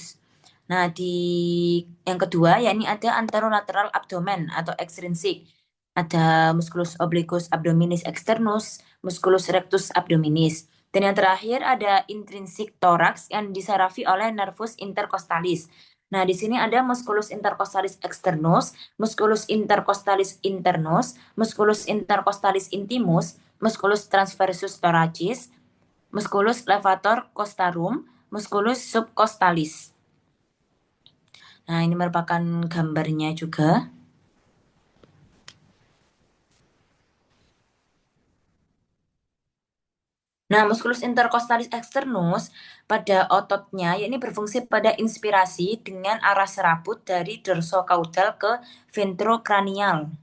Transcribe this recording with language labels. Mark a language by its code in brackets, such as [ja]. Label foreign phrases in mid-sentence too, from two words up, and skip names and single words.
[id] Nah, di yang kedua, yakni ada anterolateral abdomen atau ekstrinsik. Ada musculus obliquus abdominis externus, musculus rectus abdominis. Dan yang terakhir ada intrinsik toraks yang disarafi oleh nervus intercostalis. Nah, di sini ada musculus intercostalis externus, musculus intercostalis internus, musculus intercostalis intimus, musculus transversus thoracis, musculus levator costarum, musculus subcostalis. Nah, ini merupakan gambarnya juga. Nah, musculus intercostalis externus pada ototnya ya ini berfungsi pada inspirasi dengan arah serabut dari dorsokaudal ke ventrokranial.